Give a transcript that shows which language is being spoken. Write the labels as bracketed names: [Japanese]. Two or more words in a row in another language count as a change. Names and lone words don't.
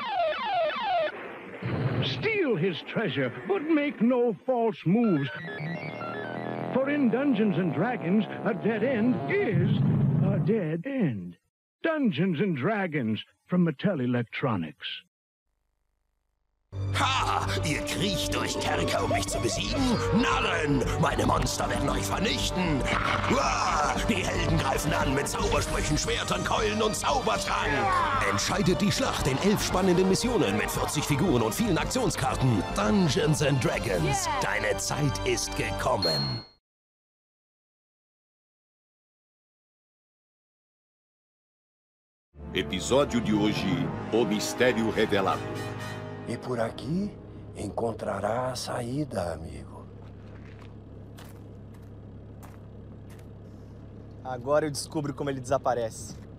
[English] Steal his treasure, but make no false moves. For in Dungeons & Dragons, a dead end is a dead end. Dungeons & Dragons from Mattel Electronics. Ha! [German] Ihr kriecht durch Kerker, um mich zu besiegen? Narren! Meine Monster werden euch vernichten! Uah! Die Helden greifen an mit Zaubersprüchen, Schwertern, Keulen und Zaubertrank! Entscheidet die Schlacht in 11 spannenden Missionen mit 40 Figuren und vielen Aktionskarten. Dungeons & Dragons. Deine Zeit ist gekommen. [Portuguese] Episódio de hoje, o mistério revelado. E por aqui encontrará a saída, amigo. Agora eu descubro como ele desaparece.